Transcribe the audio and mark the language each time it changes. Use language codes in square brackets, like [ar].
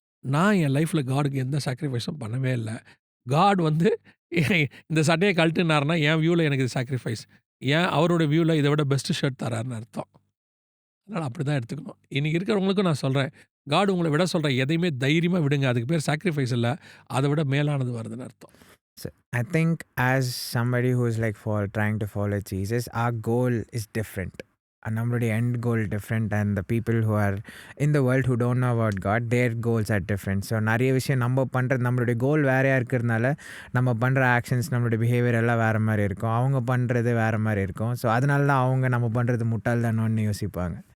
[ta] நான் என் லைஃப்ல காட்க்கு எந்த சாக்ரிஃபைஸும் பண்ணவே இல்ல. காட் வந்து இந்த சட்டைய கழட்டுனாருன்னா, என் வியூல எனக்கு இது சாக்ரிஃபைஸ். ஏன் அவரோட வியூல இத விட பெஸ்ட் ஷர்ட் தராருன்னு அர்த்தம். அதனால அப்படிதான் எடுத்துக்கணும். இன்னைக்கு இருக்கிறவங்களுக்கும் நான் சொல்றேன். காட் உங்கள விட சொல்ற எதையுமே தைரியமா விடுங்க. அதுக்கு பேர் சாக்ரிஃபைஸ் இல்ல. அத விட மேலானது வருதுன்னு அர்த்தம். [en] So, I think as somebody who's like trying to follow Jesus, our goal is different. நம்மளுடைய end goal different and the people who are in the world who don't know about God their goals are different. [ta] So நிறைய விஷயம் நம்ம பண்ணுறது நம்மளுடைய கோல் வேறையாக இருக்கிறதுனால நம்ம பண்ணுற ஆக்ஷன்ஸ் நம்மளுடைய பிஹேவியர் எல்லாம் வேறு மாதிரி இருக்கும். அவங்க பண்ணுறது வேறு மாதிரி இருக்கும். ஸோ அதனால தான் அவங்க நம்ம பண்ணுறது முட்டாள்தானோன்னு யோசிப்பாங்க.